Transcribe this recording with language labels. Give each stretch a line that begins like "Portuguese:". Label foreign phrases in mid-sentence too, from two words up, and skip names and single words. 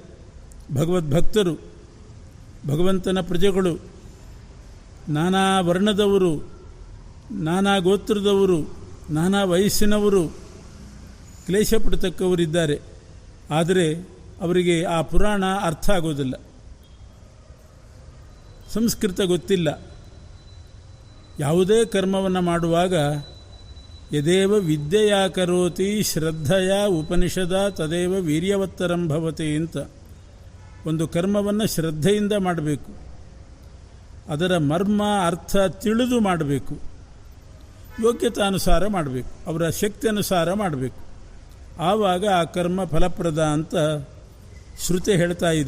Kannada: ಭಗವದ್ಭಕ್ತರು, ಭಗವಂತನ ಪ್ರಜೆಗಳು, ನಾನಾ ವರ್ಣದವರು, ನಾನಾ ಗೋತ್ರದವರು, ನಾನಾ ವಯಸ್ಸಿನವರು ಕ್ಲೇಶಪಡತಕ್ಕವರಿದ್ದಾರೆ. ಆದರೆ ಅವರಿಗೆ ಆ ಪುರಾಣ ಅರ್ಥ ಆಗೋದಿಲ್ಲ, ಸಂಸ್ಕೃತ ಗೊತ್ತಿಲ್ಲ. ಯಾವುದೇ ಕರ್ಮವನ್ನು ಮಾಡುವಾಗ
Sanskrit: ಯದೇವ ವಿದ್ಯೆಯಾ ಕರೋತಿ ಶ್ರದ್ಧೆಯ ಉಪನಿಷದ ತದೇವ ವೀರ್ಯವತ್ತರಂ ಭವತಿ ಅಂತ.
Kannada: ಒಂದು ಕರ್ಮವನ್ನು ಶ್ರದ್ಧೆಯಿಂದ ಮಾಡಬೇಕು, ಅದರ ಮರ್ಮ ಅರ್ಥ ತಿಳಿದು ಮಾಡಬೇಕು, ಯೋಗ್ಯತಾನುಸಾರ ಮಾಡಬೇಕು, ಅವರ ಶಕ್ತಿ ಅನುಸಾರ ಮಾಡಬೇಕು. ಆವಾಗ ಆ ಕರ್ಮ ಫಲಪ್ರದ ಅಂತ ಶ್ರುತಿ ಹೇಳ್ತಾ ಇದೆ.